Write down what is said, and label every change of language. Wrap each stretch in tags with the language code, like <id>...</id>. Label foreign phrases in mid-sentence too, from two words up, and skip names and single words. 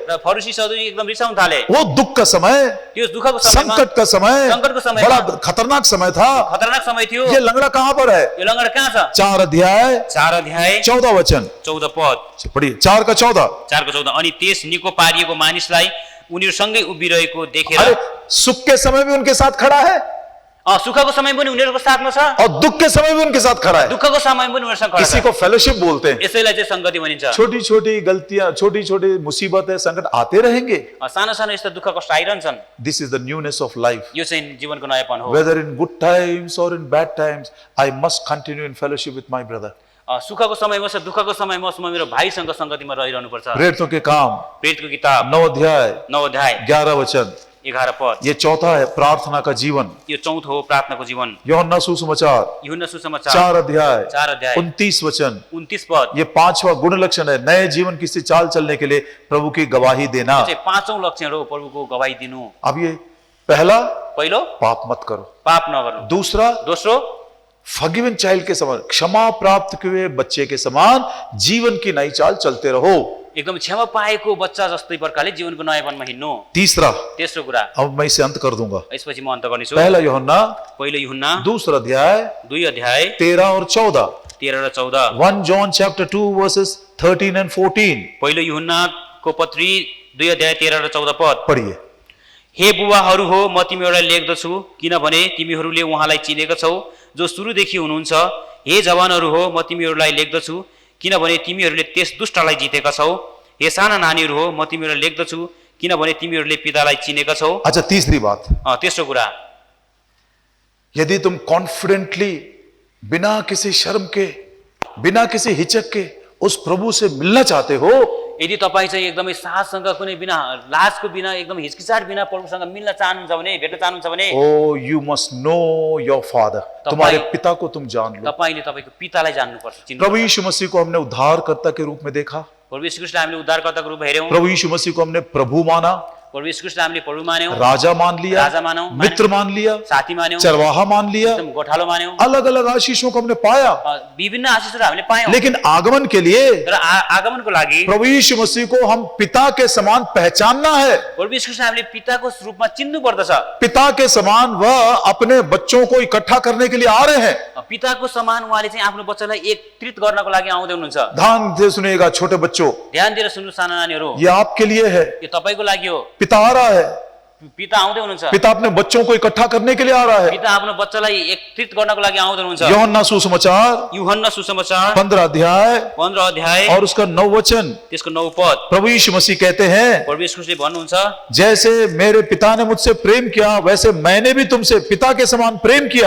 <ne>र फरिसी सदुकी एकदम रिसाउन थाले।</ne> <hi>वो दुख का समय,</hi> <ne>त्यो दुःखको समयमा,</ne> <hi>संकट का समय,</hi> <ne>संकटको समयमा</ne> <hi>बड़ा खतरनाक समय था।</hi> <ne>खतरनाक समय थियो।</ne> <hi>ये लंगड़ा कहाँ पर है?</hi> <ne>यो लङ्गडा कहाँ छ?</ne> <hi>4 अध्याय</hi> <ne>4 अध्याय</ne> <hi>14 वचन,</hi> <ne>14 पद,</ne> <hi>पढ़िए 4 का 14।</hi> <ne>4 को 14। अनि त्यस निको पारिएको मानिसलाई उनीहरूसँगै उभिरहेको देखेर,</ne> <hi>अरे सुख के समय भी उनके साथ खड़ा है</hi> <ne>सुखको समय पनि उनीहरूको साथमा छ,</ne> <hi>और दुख के समय भी उनके साथ खड़ा है।</hi> <ne>दुःखको समय पनि उनीहरूसँग खडा</ne> <hi>इसी</hi> <ne>छ।</ne> <hi>को फेलोशिप बोलते हैं।</hi> <ne>यसैलाई चाहिँ संगति भनिन्छ।</ne> <hi>छोटी छोटी गलतियां, छोटी छोटी मुसीबतें, संकट आते रहेंगे।</hi> <ne>सानो सानो यस्ता दुःख कष्ट आइरहन्छन्।</ne> <en>This is the newness of life.</en> <ne>यो चाहिँ जीवनको नयाँपन हो।</ne> <en>Whether in good times or in bad times, I must continue in fellowship with my brother.</en> <ne>सुखको समयमा छ, दुःखको समयमा म मेरो भाइसँग संगतिमा रहिरहनु पर्छ।</ne> <hi>प्रेरितों के काम</hi> <ne>प्रेरितको किताब</ne> <hi>9 अध्याय</hi> <ne>9 अध्याय</ne> <hi>11 वचन,</hi> <ne>11 पद।</ne> <hi>ये चौथा है प्रार्थना का जीवन।</hi> <ne>यो चौथो हो प्रार्थनाको जीवन।</ne> <hi>यूहन्ना सुसमाचार</hi> <ne>यूहन्ना सुसमाचार</ne> <hi>4 अध्याय</hi> <ne>4 अध्याय</ne> <hi>29 वचन,</hi> <ne>29 पद।</ne> <hi>ये 5वां गुण लक्षण है नए जीवन की से चाल चलने के लिए प्रभु की गवाही देना।</hi> <ne>चाहिँ पाँचौं लक्षण हो प्रभुको गवाही दिनु।</ne> <hi>अब ये पहला,</hi> <ne>पहिलो</ne> <hi>पाप मत करो।</hi> <ne>पाप नगर्नु।</ne> <hi>दूसरा,</hi> <ne>दोस्रो,</ne> <en>forgiven child</en> <hi>के समान, क्षमा प्राप्त हुए बच्चे के समान जीवन की नई चाल चलते रहो।</hi> <ne>एकदम क्षमा पाएको बच्चा जस्तै प्रकारले जीवनको नयाँपनमा हिँड्नु।</ne> <hi>तीसरा,</hi> <ne>तेस्रो कुरा,</ne> <hi>अब मैं इसे अंत कर दूंगा।</hi> <ne>यसपछि म अन्त गर्नेछु।</ne> <hi>पहला यूहन्ना</hi> <ne>पहिलो यूहन्ना</ne> <hi>2 अध्याय</hi> <ne>2 अध्याय</ne> <hi>13 और 14,</hi> <ne>13 र 14।</ne> <en>1 John chapter 2 verses 13 and 14।</en> <ne>पहिलो यूहन्नाको पत्री 2 अध्याय 13 र 14 पद।</ne> <hi>पढ़िए।</hi> <ne>हे बुबाहरू हो, म तिमीहरूलाई लेख्दछु किनभने तिमीहरूले उहाँलाई चिनेका छौ जो सुरुदेखि हुनुहुन्छ। हे जवानहरू हो, म तिमीहरूलाई लेख्दछु किनभने तिमीहरूले त्यस दुष्टलाई जितेका छौ। हे साना नानीहरू हो, म तिमीहरूलाई लेख्दछु किनभने तिमीहरूले पितालाई चिनेका छौ।</ne> <hi>अच्छा, तीसरी बात,</hi> <ne>तेस्रो कुरा,</ne> <hi>यदि तुम कॉन्फिडेंटली बिना किसी शर्म के, बिना किसी हिचक के उस प्रभु से मिलना चाहते हो,</hi> <ne>यदि तपाईँ चाहिँ एकदमै साहससँग कुनै बिना लाजको बिना एकदम हिचकिचाट बिना प्रभुसँग मिल्न चाहनुहुन्छ भने, भेट्न चाहनुहुन्छ भने,</ne> <en>O you must know your father,</en> <hi>तुम्हारे पिता को तुम जान लो।</hi> <ne>तपाईले तपाईको पितालाई जान्नुपर्छ, चिन्नु।</ne> <hi>प्रभु यीशु मसीह को हमने उद्धारकर्ता के रूप में देखा,</hi> <ne>प्रभु यीशु ख्रीष्टलाई हामीले उद्धारकर्ताको रूपमा हेर्यौं।</ne> <hi>प्रभु यीशु मसीह को हमने प्रभु माना,</hi> <ne>प्रभु यीशु ख्रीष्टलाई हामीले प्रभु मान्यौँ,</ne> <hi>राजा मान लिया,</hi> <ne>राजा मानौँ,</ne> <hi>मित्र मान लिया,</hi> <ne>साथी मान्यौँ,</ne> <hi>चरवाहा मान लिया,</hi> <ne>एकदम गोठालो मान्यौँ,</ne> <hi>अलग अलग आशीषों को हमने पाया।</hi> <ne>विभिन्न आशिषहरू हामीले पायौँ।</ne> <hi>लेकिन आगमन के लिए</hi> <ne>तर आगमनको लागि</ne> <hi>प्रभु यीशु मसीह को हम पिता के समान पहचानना है।</hi> <ne>प्रभु यीशु ख्रीष्टलाई हामीले पिताको रूपमा चिन्नु पर्दछ।</ne> <hi>पिता के समान वह अपने बच्चों को इकट्ठा करने के लिए आ रहे हैं।</hi> <ne>पिताको समान उहाँले चाहिँ आफ्नो बच्चालाई एकत्रित गर्नको लागि आउँदै हुनुहुन्छ।</ne> <hi>ध्यान से सुनिएगा छोटे बच्चों,</hi> <ne>ध्यान दिएर सुन्नु साना नानीहरू,</ne> <hi>ये आपके लिए है।</hi> <ne>यो तपाईँको लागि हो।</ne> <hi>पिता आ रहा है,</hi> <ne>पिता आउँदै हुनुहुन्छ।</ne> <hi>पिता अपने बच्चों को इकट्ठा करने के लिए आ रहा है।</hi> <ne>पिता आफ्नो बच्चालाई एकत्रित गर्नको लागि आउँदै हुनुहुन्छ।</ne> <hi>यूहन्ना सुसमाचार</hi> <ne>यूहन्ना सुसमाचार</ne> <hi>15 अध्याय</hi> <ne>15 अध्याय</ne> <hi>और उसका 9 वचन,</hi> <ne>त्यसको 9 पद</ne> <hi>प्रभु यीशु मसीह कहते हैं,</hi> <ne>प्रभु यीशु ख्रीष्टले भन्नुहुन्छ,</ne> <hi>जैसे मेरे पिता ने मुझसे प्रेम किया वैसे मैंने भी तुमसे पिता के समान प्रेम किया।</hi>